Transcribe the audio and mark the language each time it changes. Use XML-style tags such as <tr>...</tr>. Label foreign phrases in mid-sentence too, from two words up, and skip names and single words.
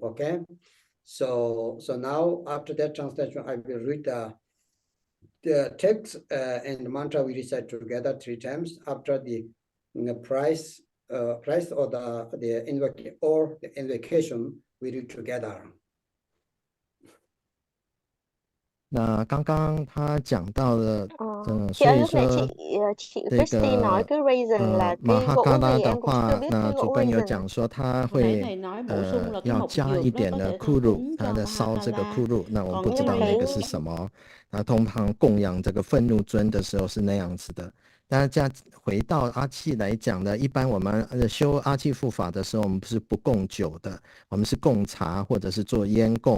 <en>Okay, so now after that translation, I will read the text and the mantra we recite together 3 times. After the price or the invocation we read together.</en> <zh>那刚刚他讲到了，</zh> <vi>Chị</vi> <zh>所</zh> <vi>ơi,</vi> <zh>以</zh> <vi>lúc nãy</vi> <zh>说</zh> <vi>chị</vi> <zh>这</zh> <vi>Christy nói</vi> <zh>个</zh> <vi>cái raisin là cái gỗ</vi> <zh>Mahakala</zh> <vi>gì</vi> <zh>的</zh> <vi>em cũng</vi> <zh>话，</zh> <vi>chưa biết</vi> <zh>那</zh> <vi>cái</vi> <zh>主</zh> <vi>gỗ</vi> <zh>本有</zh> <vi>raisin.</vi> <zh>讲说他</zh> <vi>hồi nãy</vi> <zh>会</zh> <vi>thầy nói bổ sung là cái</vi> <zh>要</zh> <vi>mộc</vi> <zh>加</zh> <vi>dược</vi> <zh>一</zh> <vi>đó</vi> <zh>点</zh> <vi>có</vi> <zh>的</zh> <vi>thể</vi> <zh>库</zh> <vi>thờ</vi> <zh>鲁，</zh> <vi>cúng</vi> <zh>他</zh> <vi>cho</vi> <zh>的烧这个库</zh> <vi>Mahakala.</vi> <zh>鲁，那我们</zh> <vi>Còn</vi> <zh>不知</zh> <vi>cái</vi> <zh>道那</zh> <vi>này</vi> <zh>个是什么。那通常供养这个愤怒尊的时候是那样子的。大家回到阿契来讲的，一般我们修阿契护法的时候，我们不是不供酒的，我们是供茶或者是做烟供。</zh>